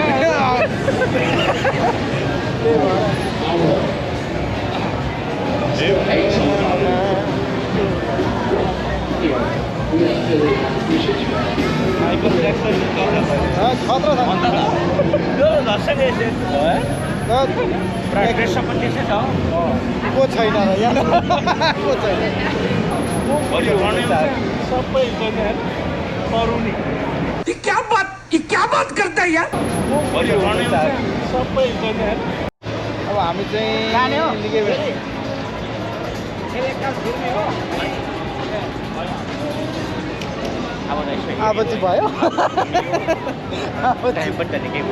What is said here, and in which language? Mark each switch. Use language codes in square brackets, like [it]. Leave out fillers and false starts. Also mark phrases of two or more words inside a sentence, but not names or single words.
[ne] खतरा को छैन र यहाँ को छैन सबै परुनी [hi] ये क्या बात करता है यार [ne] सबै अब हामी चाहिँ निकै बेला अब चाहिँ भयो टाइम पनि त निकै भयो